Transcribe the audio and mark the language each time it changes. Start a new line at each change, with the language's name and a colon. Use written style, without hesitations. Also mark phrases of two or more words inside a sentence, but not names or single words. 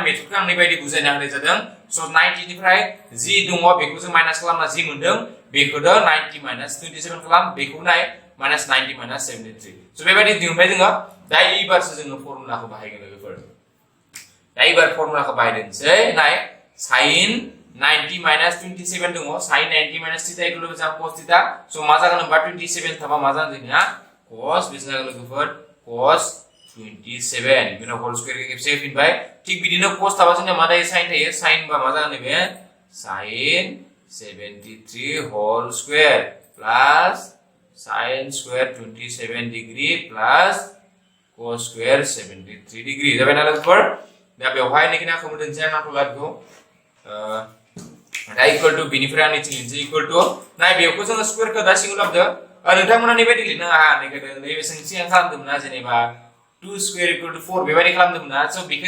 Bodo: मेथडखौ आं नैबायदि बुजायना होनाय जादों स 90 निफ्राय जि दङ बेखौ जों माइनास खालामना जि मोनदों बेखौ 90 माइनास 27 खालाम बेखौ नाय माइनास 90 माइनास 73 स बेबायदि दिहुनबाय जोङो दा एबारसो जोङो फर्मुलाखौ बाहायगोन लोगोफोर दा एबार फर्मुलाखौ बाहायदोंसै नाय
English: sin 90 minus 27
Bodo: दङ
English: sin 90 minus theta equal to cos theta
Bodo: स मा जागोन होनबा 27 थाबा मा जागोन जोंनिया cos बेसे जागोन लोगोफोर cos 27 बिनो
English: whole square
Bodo: के खेबसे फिनबाय थिग बिदिनो cos थाबा जोंनिया मा जायो sin थायो sin बा मा जागोन बे
English: sin 73 whole square plus sin square 27 degree plus cos square 73 degree
Bodo: जाबाय ना लोगोफोर दा बेवहाय नोंखिना खमोदोंसै आं नाथलादखौ दा
English: equal to
Bodo: बेनिफ्राय आं निथिलिनसै
English: equal to
Bodo: नाय बेखौ जोङो स्क्वायरखौ दा सिङाव लाबोदो नोंथांमोना नैबायदि लिरनो हाया नैबे सोंथि आं खालामदोंमोन ना जेनेबा
English: 2 square equal to 4
Bodo: बेबायदि खालामदोंमोन ना स बेखौ